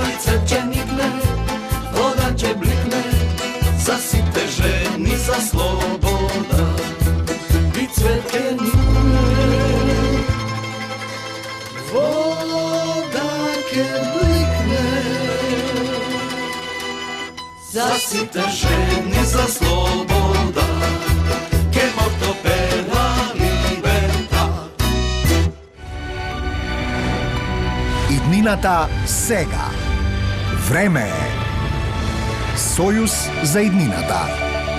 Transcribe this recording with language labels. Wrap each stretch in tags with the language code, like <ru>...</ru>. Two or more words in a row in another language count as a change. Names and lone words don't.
<mk>И цвет ќе никне, вода ќе бликне, за сите жени, за слобода. И цвет ќе никне, вода ќе бликне, за сите жени, за слобода.</mk> <it>Che morto per la libertà.</it> <mk>Иднината сега. Време е. Сојуз за иднината.</mk>